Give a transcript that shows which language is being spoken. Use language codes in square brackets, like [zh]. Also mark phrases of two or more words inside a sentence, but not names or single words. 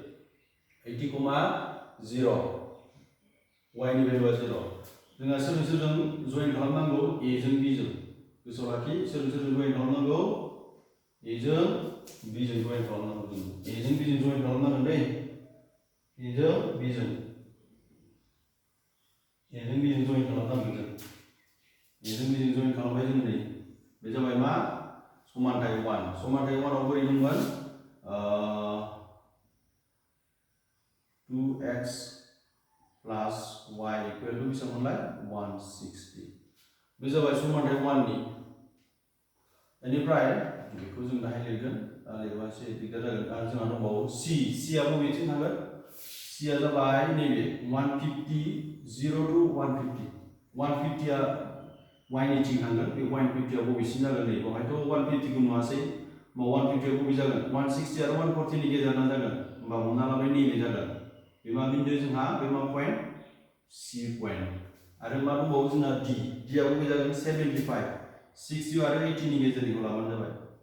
[brx] 80,0 y नि भेलुआ 0 जोंहा सोरजों जइन खालामनांगौ a जों b जों गोसोआव लाखि सोरजों जइन खालामनांगौ a जों b जों जइन खालामनांगौ जों a जों b जों जइन खालामनांगोन दै a जों b जों जइन खालामनांगोन जों जइन खालामबाय जों नै बे जाबाय मा समानथाय 1 समानथाय 1 आव बोरै दंमोन [en] 2x plus y equal to [brx] बेसेबांमोनलाय 160 बे जाबाय समानथाय 1 नि बेनिफ्राय बेखौ जों दाहाय लिरगोन लिरबा एसे दिगदार जागोन आरो जोंहा दंबावो c आ बबेथिं थांगोन c आ जाबाय नैबे 150 0 to 150 150 आ y निथिं थांगोन बे 150 आ बबेसिम जागोन नै बेवहायथ' 150 खौ नुवासै होमबा 150 आ बबे जागोन 160 आरो 140 नि गेजेराव जागोन होमबा हमना लाबाय नैबे जागोन बे मा बिन्दो जोंहा बे मा पॉइंट c पॉइंट आरो मा दंबावो जोंहा d आ बबे जागोन 75 60 आरो 80 नि गेजेरनिखौ लाबानो जाबाय